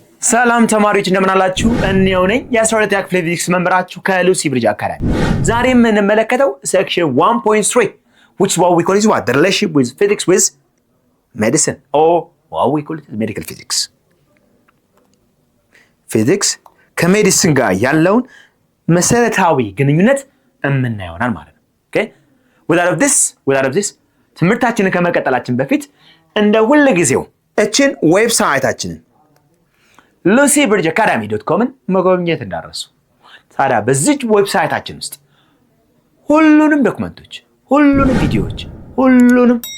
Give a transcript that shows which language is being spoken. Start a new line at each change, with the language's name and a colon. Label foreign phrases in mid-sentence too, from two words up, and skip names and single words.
Amharic: ሰላም ተማሪዎች እንደምን አላችሁ? እኔው ነኝ የ12ኛ ክፍል ፊዚክስ መምህራችሁ ከሉሲ ብሪጅ አካዳሚ። ዛሬ የምንመለከተው
English: section 1.3 which what we call is what the relationship with physics with medicine or what we call it medical physics.
Amharic: ፊዚክስ ከሜዲሲን ጋር ያለውን መሰረታዊ ግንኙነት የምናየውናል ማለት ነው።
English: okay without this
Amharic: ትምህርታችንን ከመቀጠላችን በፊት እንደ ሁሉ ጊዜው እችን ዌብሳይታችንን lucybridgeacademy.com መጎብኘት እንዳትረሱ። ታዲያ በዚህ ዌብሳይታችን ውስጥ ሁሉንም ዶክመንቶች፣ ሁሉንም ቪዲዮዎች፣ ሁሉንም